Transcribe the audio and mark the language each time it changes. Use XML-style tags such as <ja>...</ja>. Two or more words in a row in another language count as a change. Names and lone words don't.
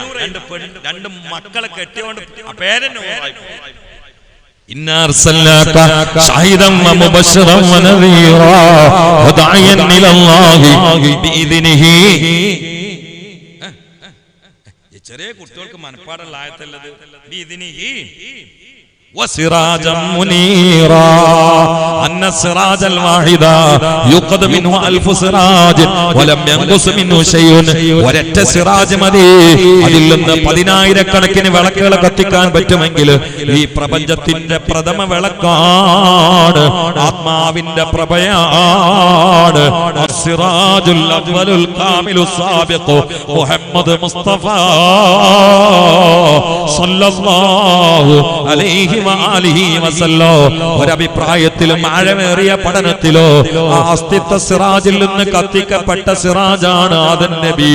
<ml>2 മക്കളെ കെട്ടിയോണ്ട് ആ പേരെന്നെ നൂറായി.</ml> <ar>إنا أرسلناك شاهدا ومبشرا ونذيرا وداعيا إلى الله بإذنه.</ar> <ml>ചെറിയ കുട്ടികൾക്ക് മനപ്പാടുള്ള ആയത്തല്ലത്.</ml> <ar>ബിഇദ്നിഹി وسراجا منيرا أن السراج الواحد يوقد منه 1000 سراج ولم ينقص منه شيء.</ar> <ml>ഒരൊറ്റ സിറാജ് മതി, അതിൽ നിന്ന് 10,000 കണക്കിന് വിളക്കുകൾ കത്തിക്കാൻ പറ്റുമെങ്കിൽ ഈ പ്രപഞ്ചത്തിന്റെ പ്രഥമ വിളക്കാണ്, ആത്മാവിന്റെ പ്രഭയാണ്.</ml> <ar>السراج الأول الكامل السابق محمد مصطفى صلى الله عليه</ar> <ml>ഒരഭിപ്രായത്തിലും ആഴമേറിയ പഠനത്തിലോ ആ അസ്തിത്വ സിറാജിൽ നിന്ന് കത്തിക്കപ്പെട്ട സിറാജാണ് ആദം നബി.</ml>